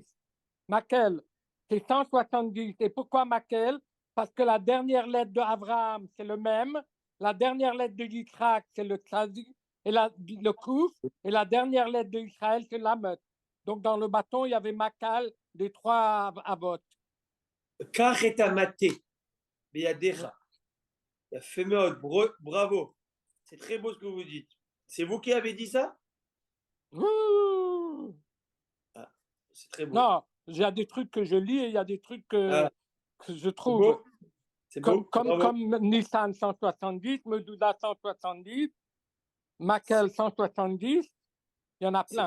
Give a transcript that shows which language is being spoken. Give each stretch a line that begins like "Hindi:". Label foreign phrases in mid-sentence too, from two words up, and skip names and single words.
French: Makel. C'est 170. Et pourquoi Makel? Parce que la dernière lettre de Abraham, c'est le même. La dernière lettre de Yitzhak, c'est le Tzadik, et le Kouf. Et la dernière lettre de Israël, c'est l'Amet. Donc, dans le bâton, il y avait Makal des 3 Avot.
Hebrew: קח את המטה. בידך.
French: La fameuse, bravo. C'est très beau ce que vous dites. C'est vous qui avez dit ça? Ah, c'est très beau. Non, il y a des trucs que je lis et il y a des trucs que je trouve. C'est beau. Comme Nissan 170, Medouda 170, Makel 170, il y en a plein.